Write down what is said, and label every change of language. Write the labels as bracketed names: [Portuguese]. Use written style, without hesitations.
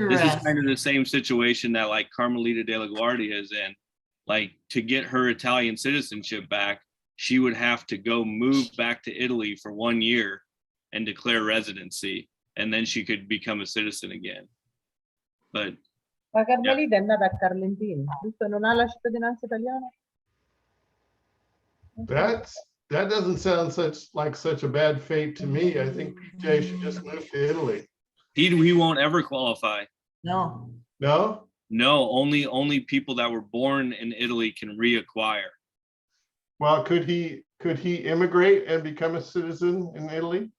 [English] Interesting. kind of the same situation that like Carmelita de la Guardia is in. Like to get her Italian citizenship back, she would have to go move back to Italy for 1 year and declare residency, and then she could become a citizen again. But [Italian] Ma Carmelita è nata a Carlentini, giusto? Non ha la cittadinanza italiana? [English] That doesn't sound such a bad fate to me. I think PJ should just move to Italy. he won't ever qualify. No. No? No, only people that were born in Italy can reacquire. Well, could he immigrate and become a citizen in Italy?